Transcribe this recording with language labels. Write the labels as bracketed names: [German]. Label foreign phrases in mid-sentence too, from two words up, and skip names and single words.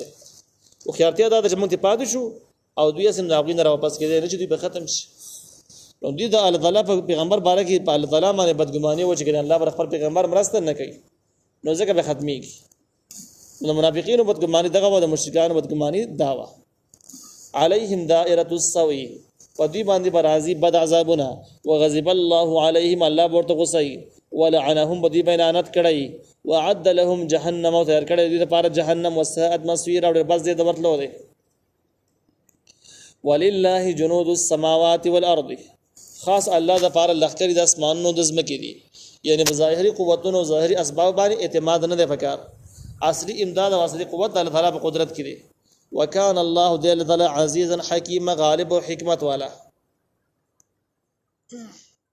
[Pashto] خو خیارتیا دا ده چې موږ پاتې شو او دوی اسم د هغوی نه راواپس کېدی نه چې دوی به ختم شي. نو دوی د الله تعالی په پیغمبر باره کې په الله تعالی باندې بدګماني و چې ګنې الله به خپل پیغمبر مرسته نه کوي، نو ځکه به ختمېږي. نو منافقینو بدګماني دغه وه، د مشرکانو بدګماني دا وه. [Arabic] علیهم دائرة السوء [Pashto] په دوی باندې به راځي بد عذابونه، [Arabic] وغضب الله علیهم [Pashto] الله به ورته غوسه وي، ولعنهم به دوی به لعنت کړی، [Arabic] وعد لهم جهنم [Pashto] او تیار کړی دوی دپاره جهنم، [Arabic] وساءت مصیرا [Pashto] او ډېر بس ځای د ورتلو دی. [Arabic] ولله جنود السماوات والارض [Pashto] خاص الله دپاره لښکرې د اسمانونو د ځمکې دي، یعنې په ظاهري قوتونو ظاهري اسباب باندې اعتماد نه دی پکار، اصلي امداد او اصلي قوت د الله تعالی په قدرت کې دی. [Arabic] وکان الله [Pashto] دی الله تعالی [Arabic] عزیزا حکیما [Pashto] غالب او حکمت والا.